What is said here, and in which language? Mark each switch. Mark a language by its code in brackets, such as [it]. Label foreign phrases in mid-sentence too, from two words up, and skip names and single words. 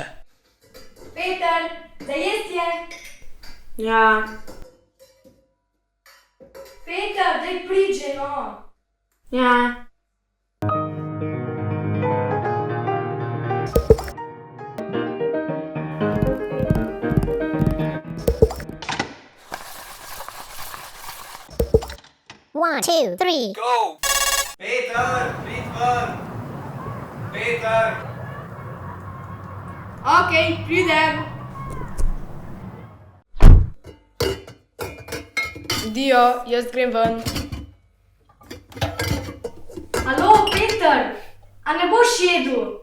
[sl] Peter, za jesti je? Ja. Peter, daj priđe, no. Ja. [en] One, two, three. [sl] Go! Peter, prid ven! Peter! Okej, pridem. Dio, jaz grem ven. Alo, Peter, a ne boš jedel?